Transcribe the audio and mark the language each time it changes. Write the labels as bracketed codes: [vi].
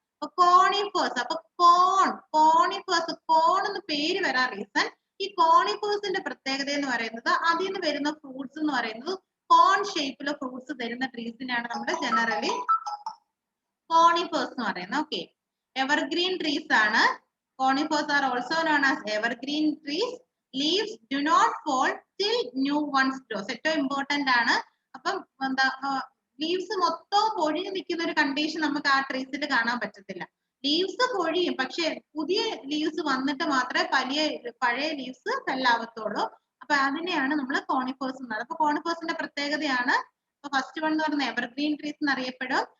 [ml] അപ്പൊ കോണിഫേഴ്സ്, അപ്പൊ കോണിഫേഴ്സ്, കോൺ എന്ന് പേര് വരാൻ റീസൺ, ഈ കോണിഫേഴ്സിന്റെ പ്രത്യേകത എന്ന് പറയുന്നത് അതിൽ നിന്ന് വരുന്ന ഫ്രൂട്ട്സ് എന്ന് പറയുന്നത് കോൺ ഷേപ്പിലെ ഫ്രൂട്ട്സ് തരുന്ന ട്രീസിനെയാണ് നമ്മൾ ജനറലി കോണിഫേഴ്സ് എന്ന് പറയുന്നത്. ഓക്കെ, എവർഗ്രീൻ ട്രീസ് ആണ്. [en] Conifers are also known as evergreen trees. Leaves do not fall till new ones grow. [ml] ഏറ്റവും ഇമ്പോർട്ടന്റ് ആണ്. അപ്പം എന്താ ലീവ്സ് മൊത്തം പൊഴിഞ്ഞു നിൽക്കുന്ന ഒരു കണ്ടീഷൻ നമുക്ക് ആ ട്രീസിൽ കാണാൻ പറ്റത്തില്ല. ലീവ്സ് പൊഴിയും, പക്ഷെ പുതിയ ലീവ്സ് വന്നിട്ട് മാത്രമേ പഴയ ലീവ്സ് ഫെല്ലാവത്തുള്ളൂ. അപ്പൊ അതിനെയാണ് നമ്മൾ കോണിഫേഴ്സ് എന്ന് പറയുന്നത്. അപ്പൊ കോണിഫേഴ്സിന്റെ പ്രത്യേകതയാണ് ഫസ്റ്റ് വൺ എന്ന് പറയുന്നത് എവർഗ്രീൻ ട്രീസ് എന്നറിയപ്പെടും.